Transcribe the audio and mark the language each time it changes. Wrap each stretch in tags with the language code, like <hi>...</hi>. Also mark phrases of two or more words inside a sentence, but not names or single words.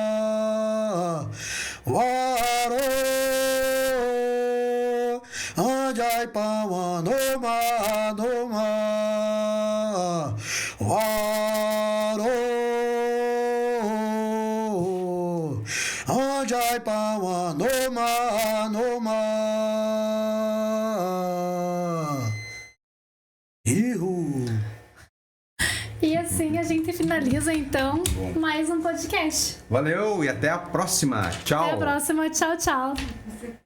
<pt>Waro Anjai pawa noma noma Waro Anjai pawa noma noma. assim a gente finaliza, então, mais um podcast. Valeu e até a próxima. Tchau. Até a próxima. Tchau, tchau.</pt>